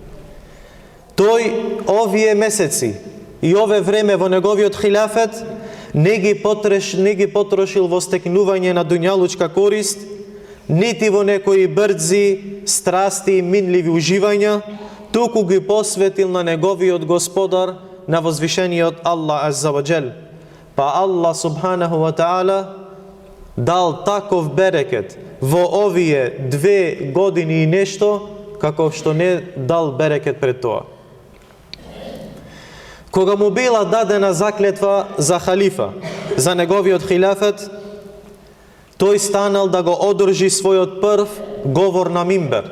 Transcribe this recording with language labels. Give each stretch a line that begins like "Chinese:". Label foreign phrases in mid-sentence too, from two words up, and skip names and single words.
Macedonian: Тој овие месеци и ове време во неговиот хилафет не ги потрошил во стекнување на дуњалучка корист, нити во некои брзи страсти и минливи уживања, туку ги посветил на неговиот Господар, на возвишениот Аллах
Arabic: عز وجل.
Macedonian: Па Аллах
Arabic: سبحانه وتعالى
Macedonian: дал таков берекет во овие 2 години и нешто, како што не дал берекет пред тоа. Кога му била дадена заклетва за халифа, за неговиот хилафет, тој станал да го одржи својот прв говор на мимбер.